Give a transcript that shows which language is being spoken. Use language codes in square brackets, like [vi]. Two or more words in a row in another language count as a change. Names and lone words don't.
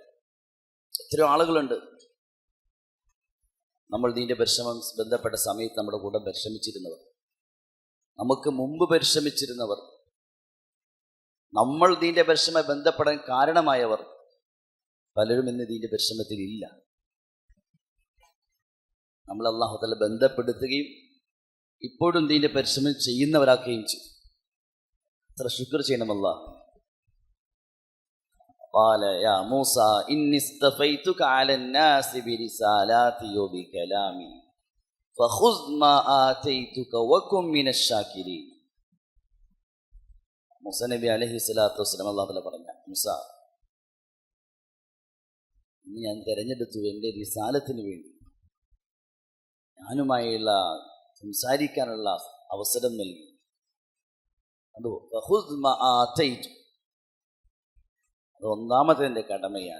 [ml] എത്രയോ ആളുകളുണ്ട് നമ്മൾ ഇതിൻ്റെ പരിശ്രമം ബന്ധപ്പെട്ട സമയത്ത് നമ്മുടെ കൂടെ പരിശ്രമിച്ചിരുന്നവർ, നമുക്ക് മുമ്പ് പരിശ്രമിച്ചിരുന്നവർ, നമ്മൾ ഇതിൻ്റെ പരിശ്രമം ബന്ധപ്പെടാൻ കാരണമായവർ പലരും ഇന്ന് ഇതിൻ്റെ പരിശ്രമത്തിൽ ഇല്ല. നമ്മൾ അല്ലാഹു തആല ബന്ധപ്പെടുത്തുകയും ഇപ്പോഴും ഇതിൻ്റെ പരിശ്രമം ചെയ്യുന്നവരാക്കുകയും ചെയ്യും. എത്ര ശുക്ർ ചെയ്യണം അല്ലാഹ്. [ar] قال يا موسى إني اصطفيتك على الناس برسالاتي وبكلامي فخذ ما آتيتك وكن من الشاكرين. [ml] മൂസ നബി [ar] عليه الصلاة والسلام [ml] അല്ലാഹു തആല പറഞ്ഞു, മൂസ, ഞാൻ തിരഞ്ഞെടുത്തു എൻ്റെ റിസാലത്തിന് വേണ്ടി, ഞാനുമായുള്ള സംസാരിക്കാനുള്ള അവസരം നൽകി. അത് അത് ഒന്നാമത്തെ എൻ്റെ കടമയാണ്.